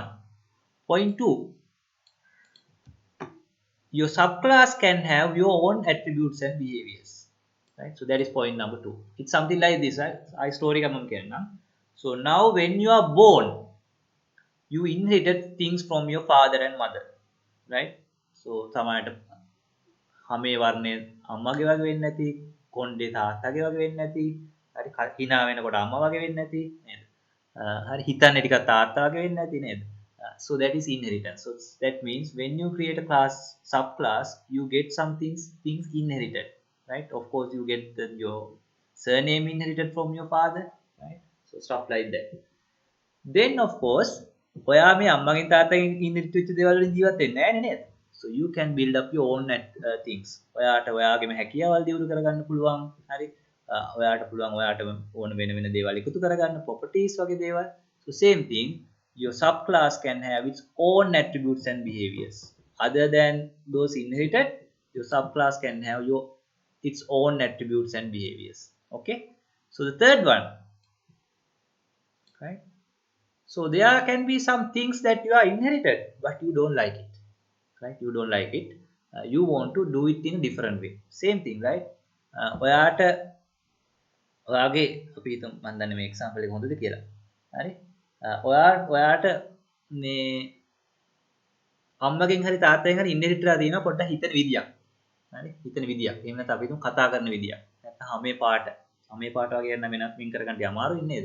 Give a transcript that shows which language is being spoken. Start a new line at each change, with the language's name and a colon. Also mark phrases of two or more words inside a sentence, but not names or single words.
English: Point two, your subclass can have your own attributes and behaviors, right? So that is point number two. It's something like this, right? I story so now when you are born, you inherited things from your father and mother, right?
Sinhala: So සමහරට හැමේ වර්ණය අම්මගේ වගේ වෙන්නේ නැති, කොණ්ඩේ තාත්තගේ වගේ වෙන්නේ නැති, හරි hina වෙනකොට අම්මා වගේ වෙන්නේ නැති නේද? හරි හිතන්නේ ටිකක් තාත්තා වගේ වෙන්නේ නැති නේද?
English: So that is inheritance. So that means when you create a class subclass, you get some things inherited, right? Of course you get your surname inherited from your father, right? So stuff like that. Then of course
Sinhala: ඔයා මේ අම්මගෙන් තාත්තගෙන් inherit වෙච්ච දේවල් වලින් ජීවත් වෙන්නේ නැහැ නේද?
English: So you can build up your own things.
Sinhala: ඔයාට ඔයාගේම හැකියාවල් දියුණු කරගන්න පුළුවන්. හරි. ඔයාට පුළුවන් ඔයාටම ඕන වෙන වෙන දේවල් එකතු කරගන්න, properties වගේ දේවල්.
English: So same thing, your subclass can have its own attributes and behaviors. Other than those inherited, your subclass can have its own attributes and behaviors. Okay. So the third one, right? So there can be some things that you are inherited, but you don't like it, right? You don't like it. You want to do it in a different way. Same thing, right?
Sinhala: ඔයාට ඔයාගේ අපි හිතමු මම දන්නේ මේ එක්සැම්පල් එක හොඳද කියලා. හරි? ඔයාට මේ අම්මගෙන් හරි තාත්තගෙන් හරි ඉන්හෙරිට් කරලා තියෙනවා පොඩ්ඩක් හිතන විදියක්. හරි? හිතන විදියක්. එහෙම නැත්නම් අපි හිතමු කතා කරන විදියක්. නැත්නම් හැමේ පාට වගේ නම් වෙනත් මින් කරගන්න අමාරුයි නේද?